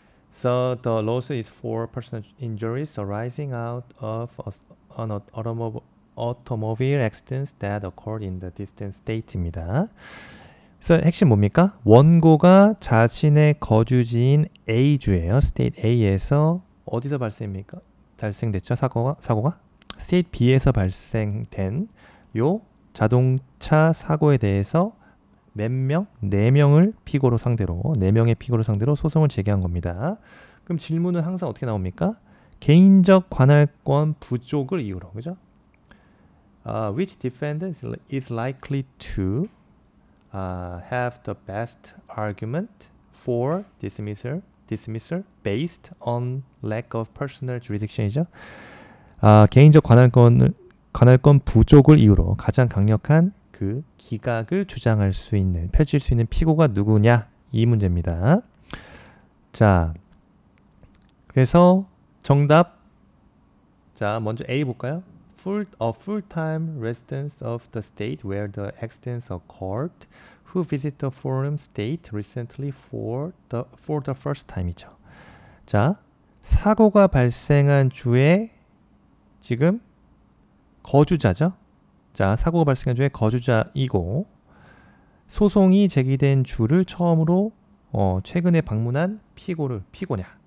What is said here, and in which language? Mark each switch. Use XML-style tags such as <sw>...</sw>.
<en>So the lawsuit is for personal injuries arising out of an automobile accidents that occurred in the distant state입니다.</en> <ko>그래서 핵심 뭡니까? 원고가 자신의 거주지인 A주예요. 스테이트 A에서 어디서 발생됐죠? 사고가? 스테이트 B에서 발생된 요 자동차 사고에 대해서 몇 명? 4명의 피고로 상대로 소송을 제기한 겁니다. 그럼 질문은 항상 어떻게 나옵니까? 개인적 관할권 부족을 이유로, 그죠?</ko> <en>Which defendant is likely to have the best argument for dismissal based on lack of personal jurisdiction이죠.</en> <ko>개인적 관할권 부족을 이유로 가장 강력한 그 기각을 펼칠 수 있는 피고가 누구냐, 이 문제입니다. 자, 그래서 정답, 자 먼저 A 볼까요?</ko> <en>A full-time resident of the state where the accidents occurred, who visited the forum state recently for the first time이죠.</en> <ko>자, 사고가 발생한 주의 지금 거주자죠. 자, 사고가 발생한 주의 거주자이고 소송이 제기된 주를 처음으로 최근에 방문한 피고냐.</ko>